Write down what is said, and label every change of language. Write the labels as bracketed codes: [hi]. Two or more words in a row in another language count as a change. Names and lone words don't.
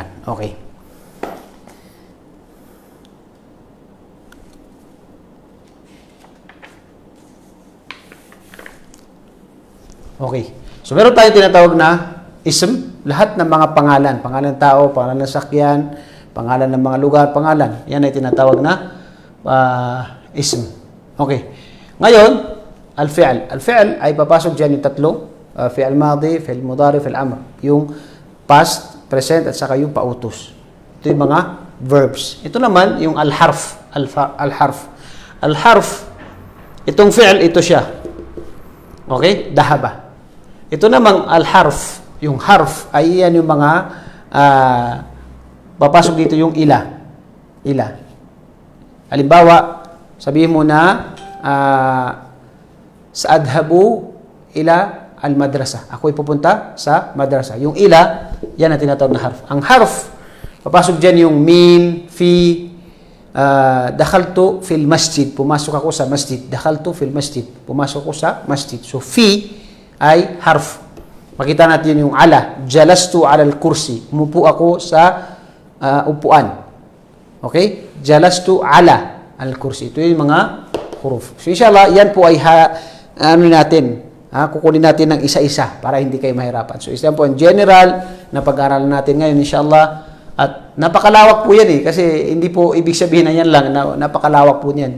[en] Okay. Okay. [tl] So, meron tayong tinatawag na ism. Lahat ng mga pangalan. Pangalan ng tao, pangalan ng sakyan, pangalan ng mga lugar, pangalan. Yan ay tinatawag na ism. Okay. Ngayon, [ar] الفعل. الفعل [tl] ay papasok dyan yung tatlo. [ar] فعل ماض، فعل مضارع، فعل أمر. [tl] Yung past, present, at saka yung pautos. Ito yung mga verbs. Ito naman, yung al-harf. [ar] الحرف. الحرف, [tl] itong fi'l, ito siya. Okay? Dahaba. Ito namang al-harf. Yung harf, ay yan yung mga papasok dito yung ila. Halimbawa, sabihin mo na [ar] سأذهب إلى المدرسة. [tl] Ako'y pupunta sa madrasa. Yung ila, yan ang tinatawag na harf. Ang harf, papasok dyan yung [ar] من، في، دخلت في المسجد. [tl] Pumasok ako sa masjid. [ar] دخلت في المسجد. [tl] Pumasok ako sa masjid. So, fi ay harf. Makita natin yung ala. [ar] جلست على الكرسي. [tl] Umupo ako sa upuan. Okay? [ar] جلست على الكرسي. [tl] Ito yung mga huruf. So, inshallah, yan po ay ano natin, kukunin natin ng isa-isa para hindi kayo mahirapan. So, isa po ang general na pag-aaralan natin ngayon, inshallah. At napakalawak po yan kasi hindi po ibig sabihin na yan lang, napakalawak po niyan.